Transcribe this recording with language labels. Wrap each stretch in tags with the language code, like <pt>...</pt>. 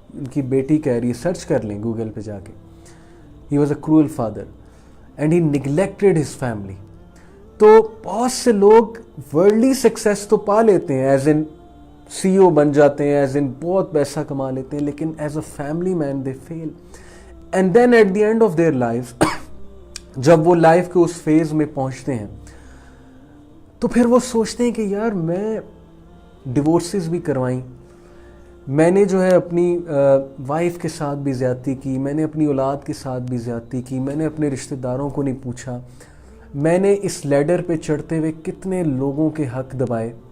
<ur>ان کی بیٹی کہہ رہی ہے، سرچ کر لیں گوگل پہ جا کے،</ur> <en>he was a cruel father and he neglected his family.</en> <ur>تو بہت سے لوگ ورلڈلی سکسیس تو پا لیتے ہیں،</ur> <en>as in C E O</en> <ur>بن جاتے ہیں، ایز ان بہت پیسہ کما لیتے ہیں، لیکن</ur> <en>As a family man they fail. And then at the end of their life,</en> <ur>جب وہ لائف کے اس فیز میں پہنچتے ہیں تو پھر وہ سوچتے ہیں کہ یار میں ڈیورسز بھی کروائیں، میں نے جو ہے اپنی وائف کے ساتھ بھی زیادتی کی، میں نے اپنی اولاد کے ساتھ بھی زیادتی کی، میں نے اپنے رشتہ داروں کو نہیں پوچھا، میں نے اس لیڈر پہ چڑھتے ہوئے کتنے لوگوں کے حق دبائے.</ur>